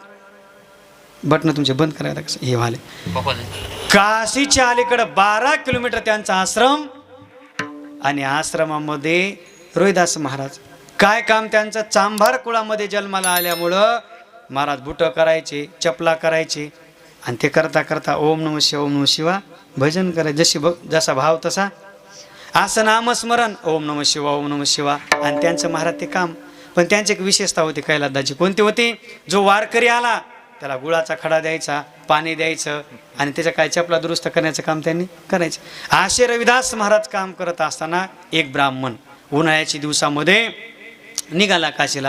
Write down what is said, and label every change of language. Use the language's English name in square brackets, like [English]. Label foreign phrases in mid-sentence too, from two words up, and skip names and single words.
[Marathi] बटणं तुमचे बंद करायला कसं हे वाले. काशीच्या अलीकडे 12 किलोमीटर त्यांचा आश्रम. आणि आश्रमामध्ये रोहिदास महाराज. काय काम त्यांचं? चांभार कुळामध्ये जन्माला आल्यामुळं महाराज बुटं करायचे, चपला करायचे. आणि ते करता करता [Sanskrit] ओम नमः शिवा, ओम नमः शिवा [Marathi] भजन करायचे. जसा भाव तसा असं नामस्मरण, [Sanskrit] ओम नमः शिवा, ओम नमः शिवा. [Marathi] आणि त्यांचं महाराज ते काम. पण त्यांची एक विशेषता होती कैलासदाची. कोणती होती? जो वारकरी आला त्याला गुळाचा खडा द्यायचा, पाणी द्यायचं, आणि त्याच्या काय चपला दुरुस्त करण्याचं काम त्यांनी करायचं. असे रविदास महाराज काम करत असताना एक ब्राह्मण उन्हाळ्याच्या दिवसामध्ये निघाला काशीला.